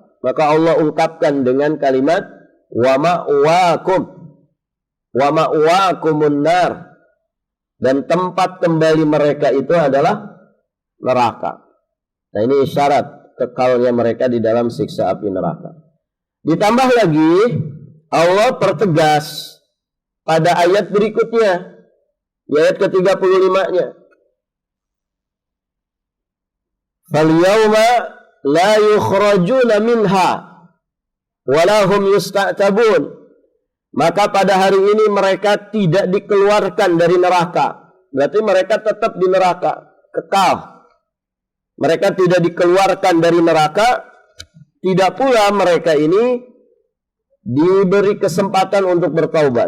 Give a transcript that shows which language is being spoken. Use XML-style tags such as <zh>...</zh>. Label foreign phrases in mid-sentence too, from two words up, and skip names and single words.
<id>Maka Allah ungkapkan dengan kalimat</id> <ar>ومأواكم النار,</ar> <id>dan tempat kembali mereka itu adalah neraka. Nah ini isyarat kekalnya mereka di dalam siksa api neraka. Ditambah lagi Allah pertegas pada ayat berikutnya, di ayat ke-35-nya.</id> <ar>فاليوم لا يخرجون منها ولهم يستعتبون.</ar> <id>Maka pada hari ini mereka tidak dikeluarkan dari neraka. Berarti mereka tetap di neraka, kekal. Mereka tidak dikeluarkan dari neraka, tidak pula mereka ini diberi kesempatan untuk bertaubat.</id>